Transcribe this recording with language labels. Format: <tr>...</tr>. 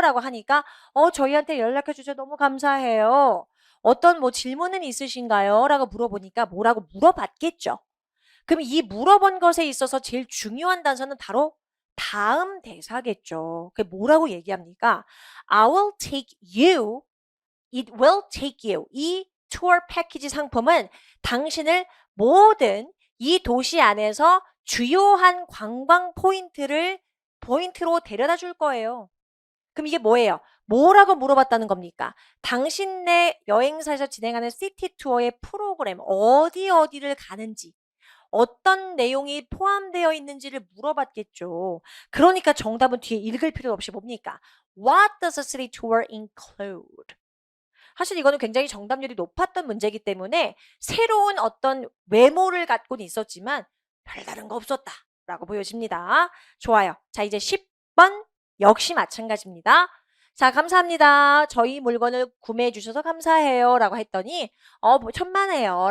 <ko>라고 하니까 저희한테 연락해 주셔서 너무 감사해요. 어떤 뭐 질문은 있으신가요? 라고 물어보니까 뭐라고 물어봤겠죠. 그럼 이 물어본 것에 있어서 제일 중요한 단서는 바로 다음 대사겠죠. 그게 뭐라고 얘기합니까?</ko> <en>I will take you, it will take you.</en> <ko>이 투어 패키지 상품은 당신을 모든 이 도시 안에서 주요한 관광 포인트로 데려다 줄 거예요. 그럼 이게 뭐예요? 뭐라고 물어봤다는 겁니까? 당신네 여행사에서 진행하는 시티 투어의 프로그램, 어디를 가는지, 어떤 내용이 포함되어 있는지를 물어봤겠죠. 그러니까 정답은 뒤에 읽을 필요 없이 뭡니까?</ko> <en>What does a city tour include?</en> <ko>사실 이거는 굉장히 정답률이 높았던 문제이기 때문에 새로운 어떤 외모를 갖고는 있었지만 별다른 거 없었다라고 보여집니다. 좋아요. 자, 이제 10번 역시 마찬가지입니다. 자, 감사합니다. 저희 물건을 구매해 주셔서 감사해요. 라고 했더니 뭐 천만에요.</ko>